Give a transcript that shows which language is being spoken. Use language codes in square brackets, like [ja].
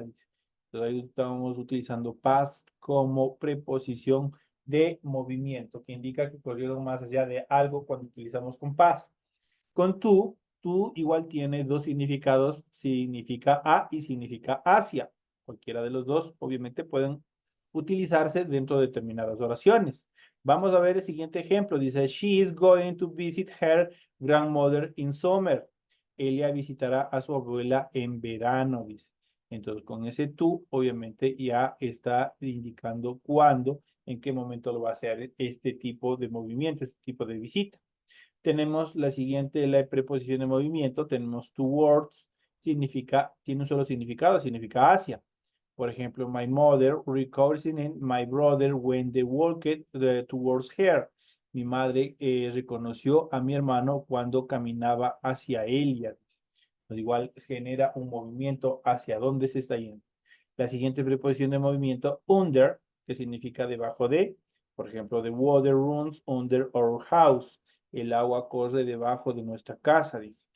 [es] Entonces ahí estamos utilizando past como preposición de movimiento, que indica que corrieron más allá de algo cuando utilizamos con past. Con tú igual tiene dos significados, significa a y significa hacia. Cualquiera de los dos, obviamente, pueden utilizarse dentro de determinadas oraciones. Vamos a ver el siguiente ejemplo. [en] Dice, she is going to visit her grandmother in summer. [es] Ella visitará a su abuela en verano, dice. Entonces, con ese tú, obviamente, ya está indicando cuándo, en qué momento lo va a hacer este tipo de movimiento, este tipo de visita. Tenemos la siguiente, la preposición de movimiento. Tenemos towards, significa, tiene un solo significado, significa hacia. Por ejemplo, [en] my mother recognized my brother when they walked towards her. [es] Mi madre reconoció a mi hermano cuando caminaba hacia ella. Pues igual genera un movimiento hacia dónde se está yendo. La siguiente preposición de movimiento, under, que significa debajo de. Por ejemplo, [en] the water runs under our house. [es] El agua corre debajo de nuestra casa, dice.